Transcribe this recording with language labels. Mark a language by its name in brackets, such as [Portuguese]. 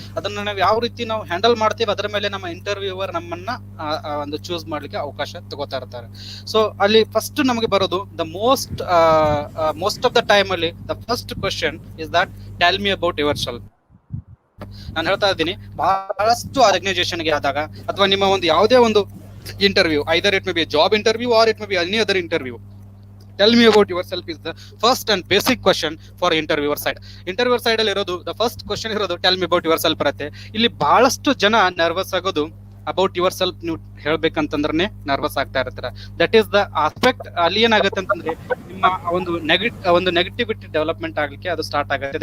[Kannada] ಅದನ್ನ ನಾವು ಯಾವ ರೀತಿ ನಾವು ಹ್ಯಾಂಡಲ್ ಮಾಡ್ತೀವಿ ಅದರ ಮೇಲೆ ನಮ್ಮ ಇಂಟರ್ವ್ಯೂವರ್ ನಮ್ಮನ್ನ ಒಂದು ಚೂಸ್ ಮಾಡ್ಲಿಕ್ಕೆ ಅವಕಾಶ ತಗೋತಾ ಇರ್ತಾರೆ. [English] So ಅಲ್ಲಿ first ನಮಗೆ ಬರೋದು the most of the time ಅಲ್ಲಿ the first question is that tell me about yourself. [Kannada] ನಾನು ಹೇಳ್ತಾ ಇದ್ದೀನಿ, ಬಹಳಷ್ಟು ಆರ್ಗನೈಸೇಷನ್ಗೆ ಆದಾಗ ಅಥವಾ ನಿಮ್ಮ ಒಂದು ಯಾವುದೇ ಒಂದು [English] interview, either it may be a job interview or it may be any other interview, tell me about yourself is the first and basic question for interviewer side. Interviewer side [Kannada] ಅಲ್ಲಿ ಇರೋದು [English] the first question ಇರೋದು tell me about yourself ಇರುತ್ತೆ. [Kannada] ಇಲ್ಲಿ ಬಹಳಷ್ಟು ಜನ nervous ಆಗೋದು about your self ನೀವು ಹೇಳ್ಬೇಕಂತಂದ್ರೆ nervous ಆಗ್ತಾ ಇರ್ತಾರೆ. [English] That is the aspect. [Kannada] ಅಲ್ಲಿ ಏನಾಗುತ್ತೆ ಅಂತಂದ್ರೆ ನಿಮ್ಮ ಒಂದು ನೆಗೆಟಿವಿಟಿ ಡೆವಲಪ್ಮೆಂಟ್ ಆಗ್ಲಿಕ್ಕೆ ಅದು ಸ್ಟಾರ್ಟ್ ಆಗುತ್ತೆ.